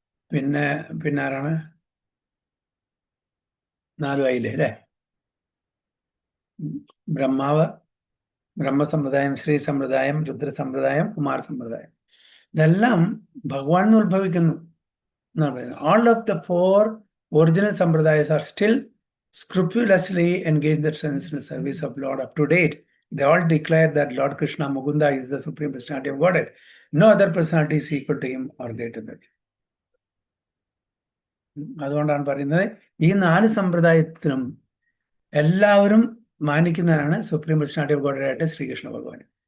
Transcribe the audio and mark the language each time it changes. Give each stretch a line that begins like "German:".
Malayalam: പിന്നെ ആരാണ്? 4 ആയില്ലേ അല്ലേ? ബ്രഹ്മസമ്പ്രദായം, ശ്രീ സമ്പ്രദായം, രുദ്ര സമ്പ്രദായം, കുമാര സമ്പ്രദായം. ഇതെല്ലാം ഭഗവാൻ ഉത്ഭവിക്കുന്നു എന്നാണ് പറയുന്നത്.
English: All of the 4 original sampradayas are still scrupulously engaged in the transcendental service of Lord up to date. They all declare that Lord Krishna Mukunda is the supreme personality of Godhead. No other personality is equal to him or greater than him.
Malayalam: അതുകൊണ്ടാണ് പറയുന്നത് ഈ 4 സമ്പ്രദായത്തിനും എല്ലാവരും മാനിക്കുന്നവരാണ്
English: supreme personality of God
Malayalam: ആയിട്ട് ശ്രീകൃഷ്ണ ഭഗവാൻ.